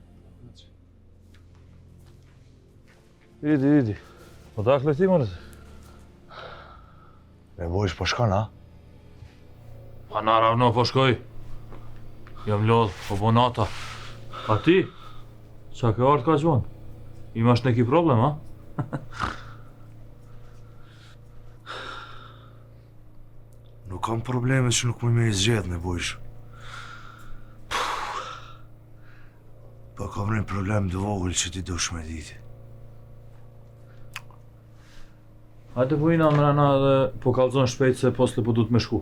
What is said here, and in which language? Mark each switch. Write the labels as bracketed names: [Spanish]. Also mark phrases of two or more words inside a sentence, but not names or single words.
[Serbian] Idi. Odakle ti morate? [Albanian] Me bojsh po shkon, a? [Serbian] Pa naravno [Albanian] po shkoj. Jam lodh, po bo nata. A ti? Qa ke ardh ka gjvon? [Serbian] Imaš neki problem, a? [Albanian] Nuk kam probleme që nuk me i zgjedh, me bojsh. Po kam një problem të vogël që ti dush me diti. Hajde po ina mrena dhe po kallzon shpejt se posle po du të me shku.